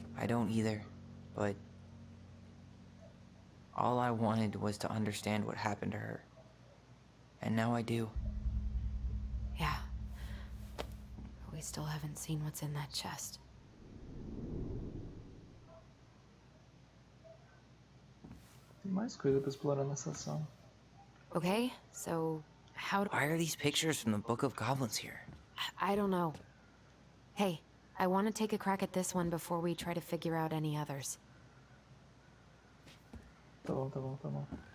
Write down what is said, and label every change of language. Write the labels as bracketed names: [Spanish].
[English] I don't either, but all I wanted was to understand what happened to her. And now I do. Yeah. But we still haven't seen what's in that chest. [Portuguese] Tem mais coisa pra explorar nessa sala. [English] Okay, so how do... Why are these pictures from the Book of Goblins here? I don't know. Hey, I want to take a crack at this one before we try to figure out any others. [Portuguese] Tá bom, tá bom, tá bom.